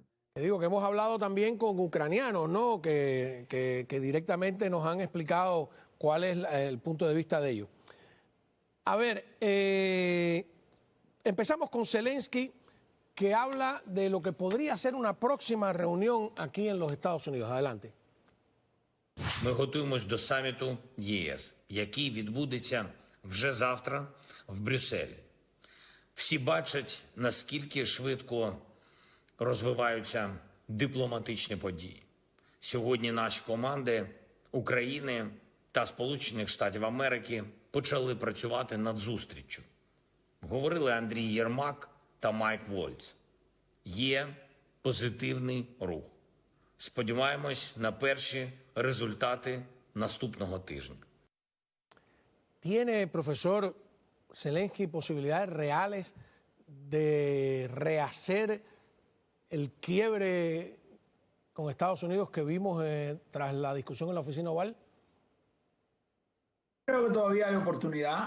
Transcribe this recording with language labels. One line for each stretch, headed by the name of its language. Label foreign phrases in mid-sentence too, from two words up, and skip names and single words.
Spanish: Te digo que hemos hablado también con ucranianos, ¿no? Que directamente nos han explicado cuál es el punto de vista de ellos. A ver, empezamos con Zelensky, que habla de lo que podría ser una próxima reunión aquí en los Estados Unidos. Adelante.
Ukrainian: Ми готуємось до саміту ЄС, який відбудеться вже завтра в Брюсселі. Всі бачать, наскільки швидко розвиваються дипломатичні події. Сьогодні наші команди України та Сполучених Штатів Америки почали працювати над зустріччю. Говорили Андрій Єрмак та Майк Вольц. Є позитивний рух. Сподіваємось на перші результати наступного тижня.
Spanish: ¿Tiene, profesor Zelensky, posibilidades reales de rehacer el quiebre con Estados Unidos que vimos tras la discusión en la oficina oval? Creo que todavía hay oportunidad.